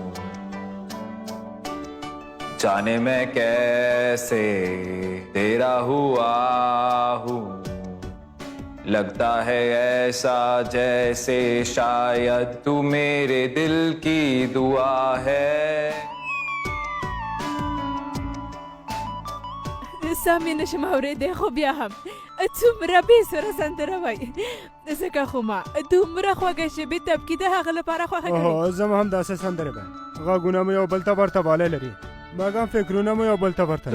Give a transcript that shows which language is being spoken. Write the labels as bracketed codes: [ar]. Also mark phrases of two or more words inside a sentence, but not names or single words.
[hi] जाने मैं कैसे तेरा हुआ हूँ लगता है ऐसा जैसे शायद तू मेरे दिल की दुआ है [ps] سامي نشم اورېدی خو بیا هم څومره بېسوره سندره وایي ځکه خو ما دومره خوږه شبې طبقې د هغه لپاره خوښه کړې زما هم داسې سندرې به غږونه مو یو بل ته ورته والی لري مګر فکرونه مو یو بل ته ورته